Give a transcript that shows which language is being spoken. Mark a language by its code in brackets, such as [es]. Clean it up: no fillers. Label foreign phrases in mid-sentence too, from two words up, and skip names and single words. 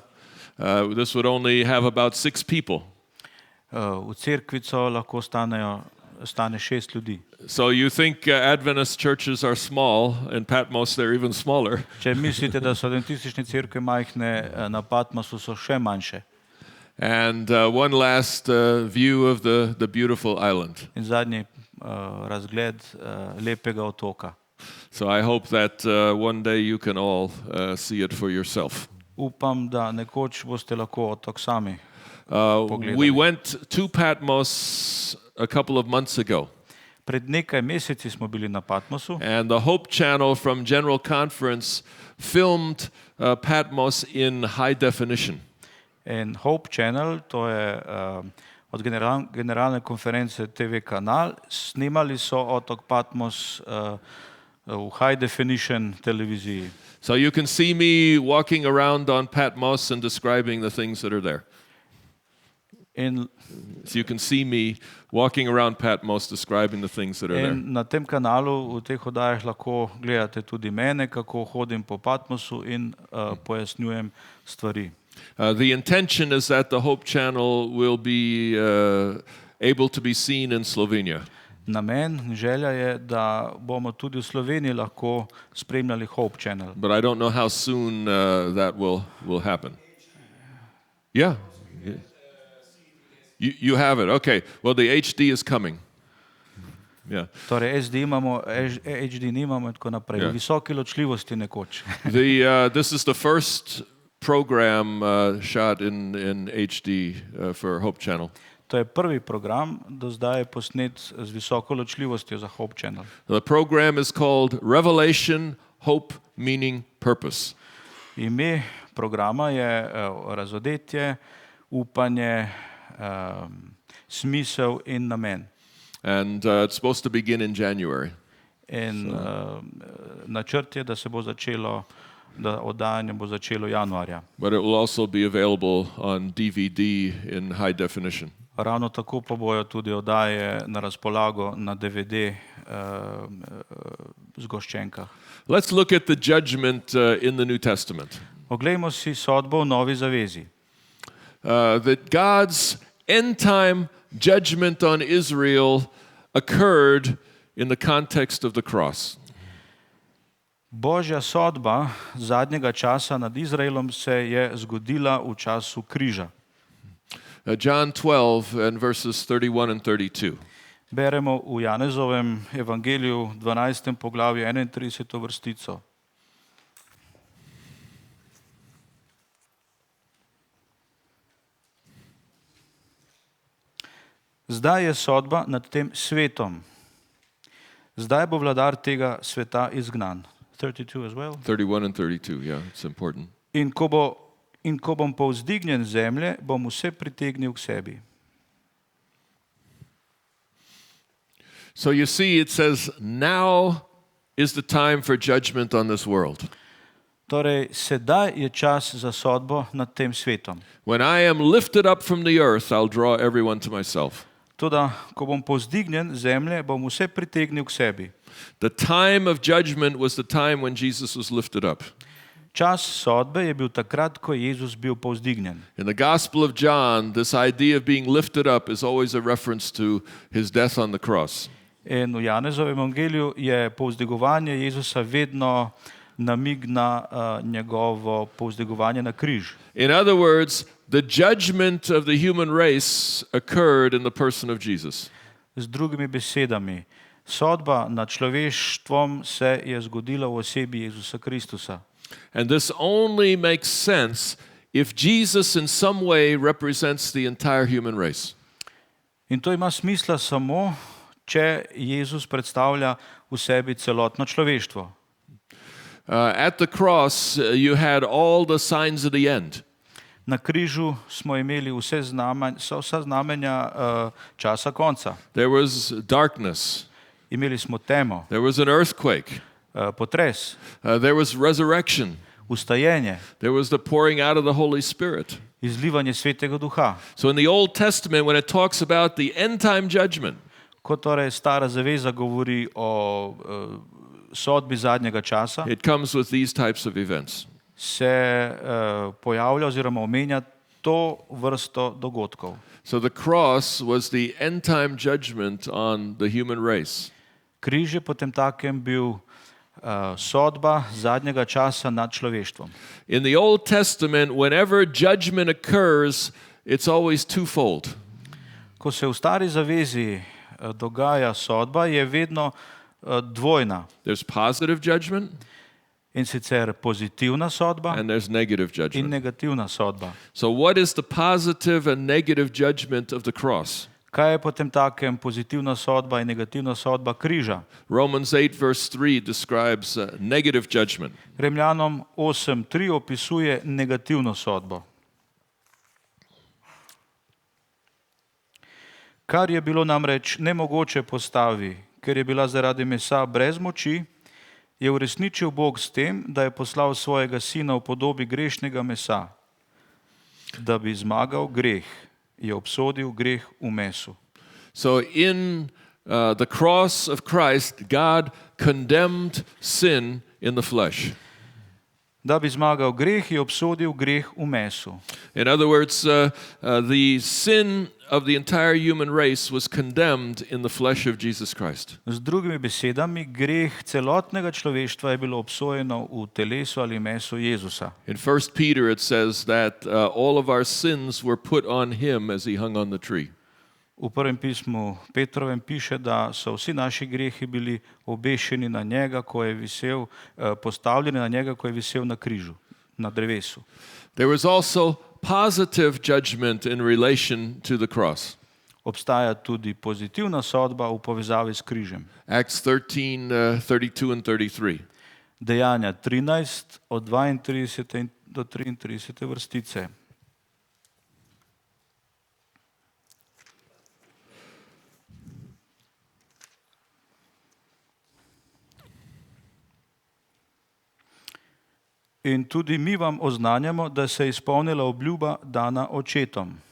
[en] This would only have about 6 people. [sl] V cerkvico lahko stane 6 ljudi. [en] So you think Adventist churches are small, in Patmos they're even smaller. [sl] Če mislite, da so adventistične cerkve majhne, na Patmosu so še manjše. [en] And one last view of the beautiful island. [sl] In zadnji razgled lepega otoka. [en] So I hope that one day you can all see it for yourself. [sl] Upam, da nekoč boste lahko otok sami. [en] We went to Patmos a couple of months ago. [sl] Pred nekaj meseci smo bili na Patmosu [en] And the Hope Channel from General Conference filmed Patmos in high definition. [sl] in Hope Channel, to je od generalne konference TV kanal, snimali so otok Patmos v [en] high definition [sl] televiziji. [en] So you can see me walking around on Patmos and describing the things that are there. [sl] In, [en] So you can see me walking around Patmos describing the things that are there. [sl] in na tem kanalu, v teh oddajah lahko gledate tudi mene, kako hodim po Patmosu in pojasnjujem stvari. [en] The intention is that the Hope Channel will be able to be seen in Slovenia. [sl] Namen, želja je, da bomo tudi v Sloveniji lahko spremljali Hope Channel. [en] But I don't know how soon that will happen. Yeah. You have it. Okay. Well, the HD is coming. Yeah. [sl] Torej SD imamo, HD nimamo in tako naprej. Ja. Visoke ločljivosti nekoč. [en] This is the first program shot in HD for Hope Channel. [sl] To je prvi program, do zdaj posnet z visoko ločljivostjo za Hope Channel. [en] The program is called Revelation, Hope, Meaning, Purpose. [sl] Ime programa je Razodetje, upanje, smisel in namen. [en] And it's supposed to begin in January. [sl] In načrt je, da se bo začelo, da oddajanje bo začelo januarja. [en] But it will also be available on DVD in high definition. [sl] Ravno tako pa bojo tudi oddaje na razpolago na DVD zgoščenkah. [en] Let's look at the judgment in the New Testament. [sl] Oglejmo si sodbo v Novi zavezi. [en] That God's end time judgment on Israel occurred in the context of the cross. [sl] Božja sodba zadnjega časa nad Izraelom se je zgodila v času križa. [en] John 12 and verses 31 and 32. [sl] Beremo v Janezovem evangeliju 12. poglavju 31. vrstico. Zdaj je sodba nad tem svetom. Zdaj bo vladar tega sveta izgnan. [en] 32 as well. 31 and 32, yeah, it's important. [sl] In ko bom povzdignjen z zemlje, bom vse pritegnil k sebi. [en] So you see, it says, now is the time for judgment on this world. [sl] Torej, sedaj je čas za sodbo nad tem svetom. [en] When I am lifted up from the earth, I'll draw everyone to myself. [sl] Toda, ko bom povzdignjen z zemlje, bom vse pritegnil k sebi. [en] The time of judgment was the time when Jesus was lifted up. [sl] Čas sodbe je bil takrat, ko je Jezus bil povzdignjen. [en] In the Gospel of John, this idea of being lifted up is always a reference to his death on the cross. [sl] In v Janezovem evangeliju je povzdigovanje Jezusa vedno namig na njegovo povzdigovanje na križ. [en] In other words, the judgment of the human race occurred in the person of Jesus. [sl] Z drugimi besedami, sodba nad človeštvom se je zgodila v osebi Jezusa Kristusa. [en] And this only makes sense if Jesus in some way represents the entire human race. [sl] In to ima smisla samo, če Jezus predstavlja v sebi celotno človeštvo. [en] At the cross, you had all the signs of the end. [sl] Na križu smo imeli vsa znamenja časa konca. [en] There was darkness. [sl] Imeli smo temo, [en] There was an earthquake. [sl] potres, [en] There was resurrection. [sl] ustajenje, [en] There was the pouring out of the Holy Spirit. [sl] izlivanje Svetega Duha. [en] So in the Old Testament, when it talks about the end time judgment, [sl] Ko torej Stara zaveza govori o sodbi zadnjega časa, [en] it comes with these types of events. [sl] se pojavlja oziroma omenja to vrsto dogodkov. [en] So the cross was the end time judgment on the human race. [sl] Križ je potem takem bil sodba zadnjega časa nad človeštvom. [en] In the Old Testament, whenever judgment occurs, it's always twofold. [sl] Ko se v Stari zavezi dogaja sodba, je vedno dvojna. [en] There's positive judgment [sl] In sicer pozitivna sodba [en] and there's negative [sl] in [en] judgment. [sl] negativna sodba. [en] So what is the positive and negative judgment of the cross? [sl] Kaj je potem takem pozitivna sodba in negativna sodba križa? [en] Romans 8 verse 3 describes negative judgment. [sl] Rimljanom 8.3 opisuje negativno sodbo. Kar je bilo namreč nemogoče postavi, ker je bila zaradi mesa brez moči, je uresničil Bog s tem, da je poslal svojega sina v podobi grešnega mesa, da bi zmagal greh, je obsodil greh v mesu. [en] So in the cross of Christ, God condemned sin in the flesh. [sl] Da bi zmagal greh, je obsodil greh v mesu. [en] In other words, the sin of the entire human race was condemned in the flesh of Jesus Christ. [sl] Z drugimi besedami, greh celotnega človeštva je bilo obsojeno v telesu ali mesu Jezusa. [en] In 1 Peter it says that all of our sins were put on him as he hung on the tree. [sl] V prvem pismu Petrovem piše, da so vsi naši grehi bili obešeni na njega, ko je visel, postavljeni na njega, ko je visel na križu, na drevesu. [en] There was also positive judgment in relation to the cross. [sl] Obstaja tudi pozitivna sodba v povezavi s križem. [en] Acts 13, 32 and 33. [sl] Dejanja 13 od 32 do 33 vrstice. In tudi mi vam oznanjamo, da se je izpolnila obljuba dana očetom.